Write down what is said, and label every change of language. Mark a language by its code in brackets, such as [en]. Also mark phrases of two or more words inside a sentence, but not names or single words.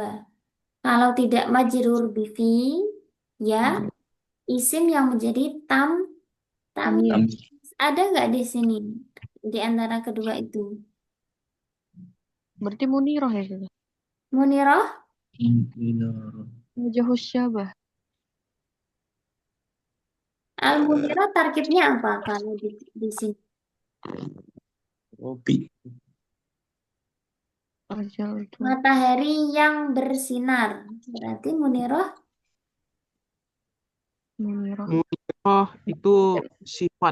[id] Kalau tidak [ar] مجرور بفي, [id] ya isim yang menjadi tam Tamyiz. ada nggak di sini di antara kedua itu? Berarti munirah ya sudah. Munirah, [ar] وجه شبه. [id] al-munirah tarkibnya apa kalau di sini? Ajal itu Matahari yang bersinar. Berarti munirah. munirah. Munirah itu sifat.